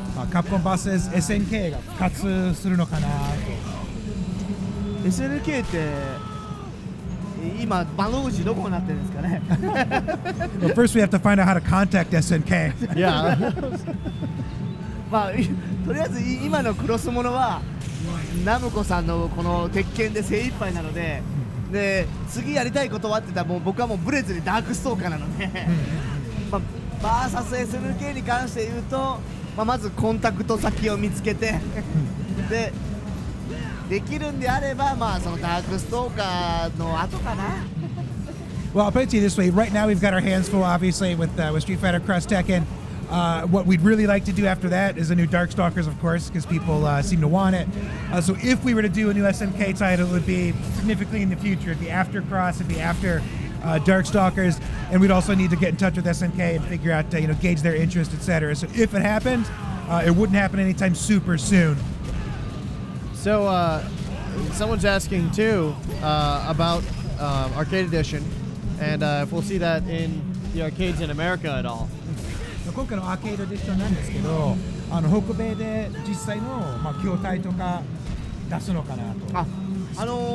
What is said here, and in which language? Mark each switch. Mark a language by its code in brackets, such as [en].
[ja] Capcom versus SNK が復活するのかなと。 SNK って今窓口どこになってるんですかね。 [en] Well, first we have to find out how to contact SNK. Yeah. [ja] とりあえず今のクロスものはナムコさんのこの鉄拳で精一杯なので、次やりたいことはって言ったら僕はもうブレずにダークストーカーなので、バーサス SNK に関して言うと、まずコンタクト先を見つけてできるんであればそのダークストーカーの後かな。 [en] Well, I'll put it to you this way. Right now, we've got our hands full, obviously, with Street Fighter Cross Tekken. What we'd really like to do after that is a new Darkstalkers, of course, because people seem to want it. So if we were to do a new SNK title, it would be significantly in the future. It'd be after Cross, it'd be after Darkstalkers, and we'd also need to get in touch with SNK and figure out, gauge their interest, etc. So if it happened, it wouldn't happen anytime super soon. So someone's asking too about Arcade Edition, and if we'll see that in the arcades in America at all. [ja] 今回のアーケードディションなんですけど、北米で実際の筐体とか出すのかなと。